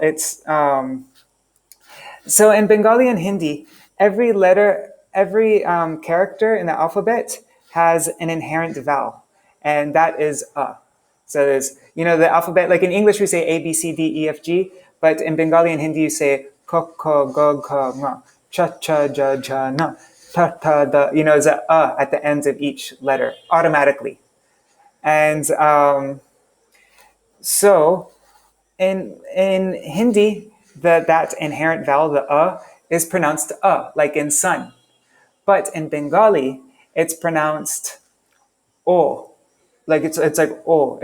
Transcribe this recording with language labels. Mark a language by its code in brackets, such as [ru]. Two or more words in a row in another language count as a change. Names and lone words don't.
[en] It's so in Bengali and Hindi, every character in the alphabet has an inherent vowel, and that is a. So there's the alphabet, like in English we say A, B, C, D, E, F, G, but in Bengali and Hindi you say [bn] ক খ গ ঘ ঙ, চ ছ জ ঝ ঞ. [en] ta ta the is a at the ends of each letter automatically. And so in Hindi, that inherent vowel, the is pronounced like in sun. But in Bengali, it's pronounced o, like it's like o.